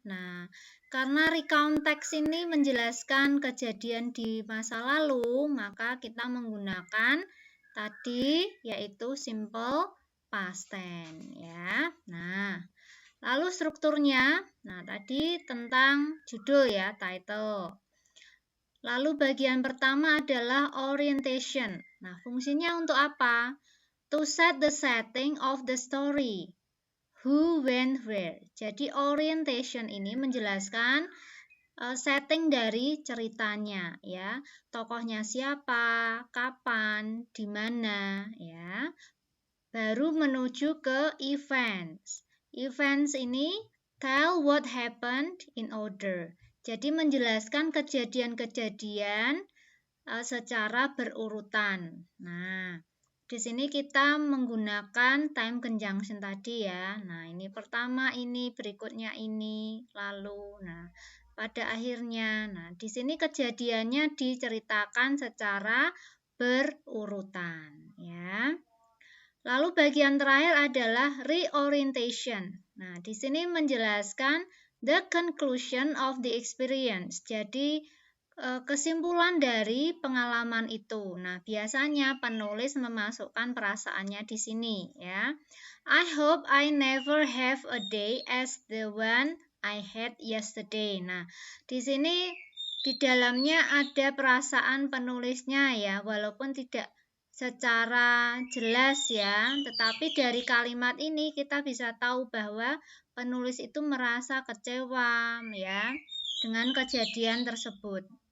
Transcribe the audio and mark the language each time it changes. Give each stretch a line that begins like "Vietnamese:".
Indonesian: Nah, karena recount text ini menjelaskan kejadian di masa lalu, maka kita menggunakan tadi yaitu simple past tense ya. Nah, lalu strukturnya, nah tadi tentang judul ya, title. Lalu bagian pertama adalah orientation. Nah, fungsinya untuk apa?
English: To set the setting of the story. Who, when, where.
Indonesian: Jadi orientation ini menjelaskan setting dari ceritanya ya. Tokohnya siapa, kapan, di mana ya. Baru menuju ke
English: events. Events
Indonesian: ini
English: tell what happened in order.
Indonesian: Jadi menjelaskan kejadian-kejadian secara berurutan. Nah, di sini kita menggunakan time conjunction tadi ya. Nah, ini pertama ini, berikutnya ini, lalu. Nah, pada akhirnya. Nah, di sini kejadiannya diceritakan secara berurutan ya. Lalu bagian terakhir adalah reorientation. Nah, di sini menjelaskan
English: the conclusion of the experience.
Indonesian: Jadi kesimpulan dari pengalaman itu. Nah, biasanya penulis memasukkan perasaannya di sini ya.
English: I hope I never have a day as the one I had yesterday.
Indonesian: Nah, di sini di dalamnya ada perasaan penulisnya ya, walaupun tidak secara jelas ya, tetapi dari kalimat ini kita bisa tahu bahwa penulis itu merasa kecewa ya dengan kejadian tersebut.